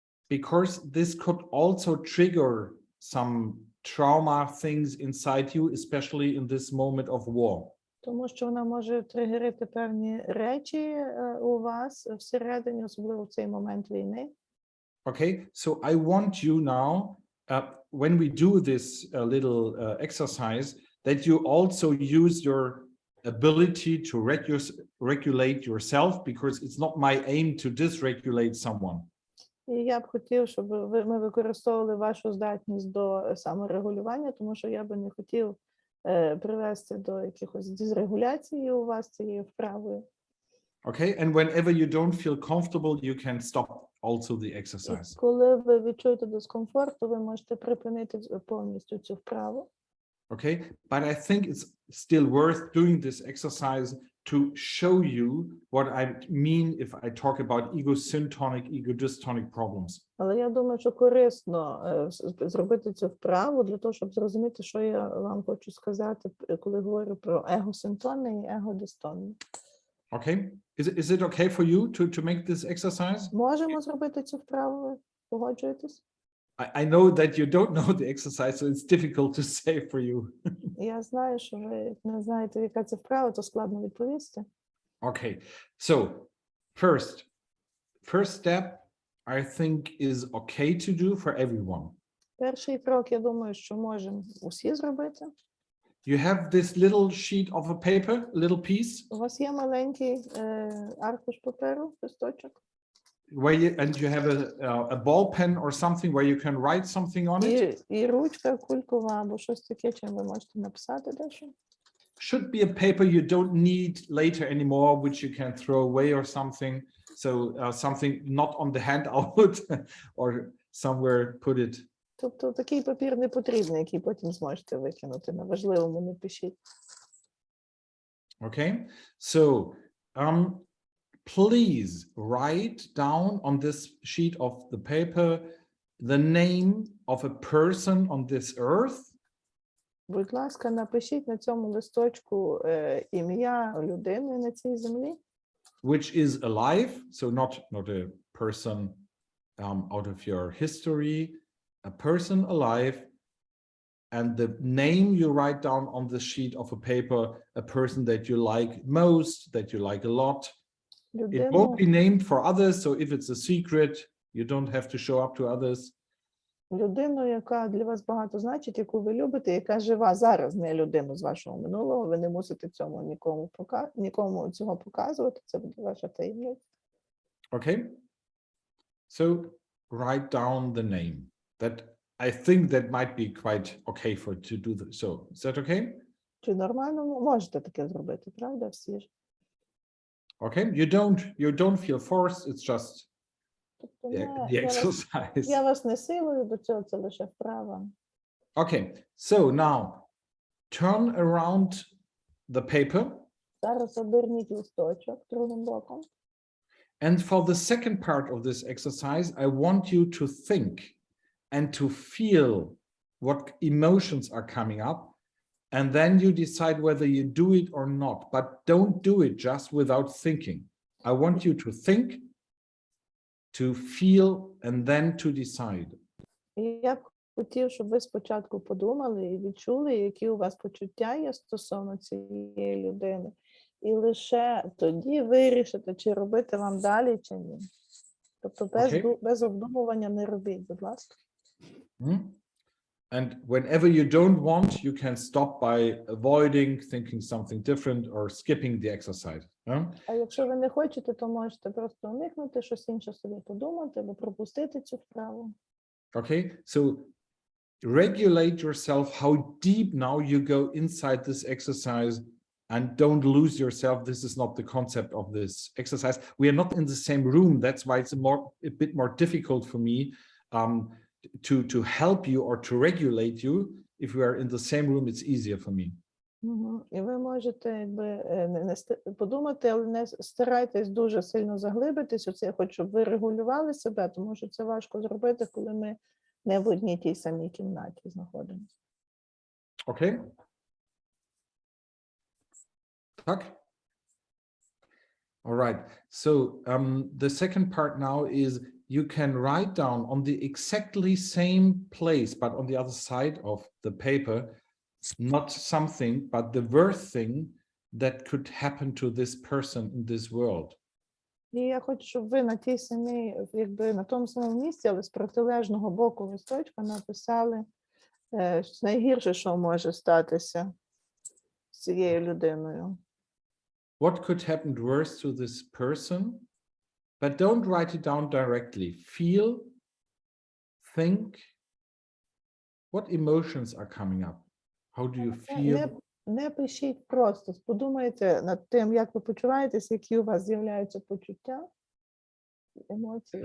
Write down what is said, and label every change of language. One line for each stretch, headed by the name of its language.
English: Because this could also trigger some trauma things inside you, especially in this moment of war.
Ukrainian: Тому що вона може тригерити певні речі у вас всередині, особливо в цей момент війни.
English: Okay, so I want you now, when we do this little exercise, that you also use your ability to regulate yourself, because it's not my aim to dysregulate someone.
Ukrainian: І я б хотів, щоб ми використовували вашу здатність до саморегулювання, тому що я би не хотів привести до якихось дисрегуляції у вас цією вправою.
English: Okay, and whenever you don't feel comfortable, you can stop also the
Ukrainian: І
English: exercise.
Ukrainian: коли ви відчуєте дискомфорт, то ви можете припинити повністю цю вправу.
English: Okay, but I think it's still worth doing this exercise to show you what I mean if I talk about ego-syntonic, ego-dystonic problems.
Ukrainian: Але я думаю, що корисно зробити цю вправу для того, щоб зрозуміти, що я вам хочу сказати, коли говорю про егосинтонне і егодистонне.
English: Okay, is it okay for you to make this exercise?
Ukrainian: Можемо зробити цю вправу, ви погоджуєтесь?
English: I know that you don't know the exercise, so it's difficult to say for you.
Ukrainian: Я знаю, що ви не знаєте, яка це вправа, то складно відповісти.
English: Okay, so first step, I think is okay to do for everyone.
Ukrainian: Перший крок, я думаю, що можемо усі зробити.
English: You have this little sheet of a paper, little piece,
Ukrainian: У вас є маленький аркуш паперу, листочок,
English: and you have a ball pen or something where you can write something on it.
Ukrainian: і ручка кулькова або щось таке, чим ви можете написати дещо.
English: Should be a paper you don't need later anymore, which you can throw away or something. So something not on the handout or somewhere put it.
Ukrainian: Тобто такий папір не потрібний, який потім зможете викинути. На важливому не пишіть.
English: Okay, so please write down on this sheet of the paper the name of a person on this earth.
Ukrainian: Будь ласка, напишіть на цьому листочку ім'я людини на цій землі,
English: Which is alive, so not a person out of your history, a person alive, and the name you write down on the sheet of a paper, a person that you like most, that you like a lot. It won't be named for others, so if it's a secret, you don't have to show up to others.
Ukrainian: людину, яка для вас багато значить, яку ви любите, яка жива зараз, не людину з вашого минулого, ви не мусите цьому нікому цього показувати, це буде ваша таємниця.
English: Okay, so write down the name. That I think that might be quite okay to do this. So is that okay?
Ukrainian: Чи нормально? Можете таке зробити, правда, всі ж?
English: Okay, you don't feel forced, it's just
Ukrainian: Тобто
English: the exercise.
Ukrainian: я вас не силою до цього, це лише вправа.
English: Okay, so now turn around the paper.
Ukrainian: Зараз оберніть листочок другим боком.
English: And for the second part of this exercise, I want you to think and to feel what emotions are coming up. And then you decide whether you do it or not, but don't do it just without thinking. I want you to think, to feel, and then to decide.
Ukrainian: І я б хотів, щоб ви спочатку подумали і відчули, які у вас почуття є стосовно цієї людини. І лише тоді вирішите, чи робити вам далі, чи ні. Тобто без обдумування не робіть, будь ласка.
English: And whenever you don't want, you can stop by avoiding thinking something different or skipping the exercise.
Ukrainian: А якщо ви не хочете, то можете просто уникнути, щось інше собі подумати або пропустити цю вправу.
English: Okay, so regulate yourself how deep now you go inside this exercise and don't lose yourself. This is not the concept of this exercise. We are not in the same room. That's why it's a bit more difficult for me to help you or to regulate you. If we are in the same room, it's easier for me.
Ukrainian: І ви можете не подумати, але не старайтесь дуже сильно заглибитись у це. Я хочу, щоб ви регулювали себе, тому що це важко зробити, коли ми не в одній тій самій кімнаті знаходимося.
English: Okay.
Ukrainian: Так.
English: All right. So the second part now is you can write down on the exactly same place, but on the other side of the paper, not something, but the worst thing that could happen to this person in this world.
Ukrainian: І я хочу, щоб ви на тій самій, якби на тому самому місці, але з протилежного боку листочка написали найгірше, що може статися з цією людиною.
English: What could happen worse to this person? but don't write it down directly. Feel, think, what emotions are coming up? How do you feel?
Ukrainian: Не пишіть просто, подумайте над тим, як ви почуваєтесь, які у вас з'являються почуття, емоції.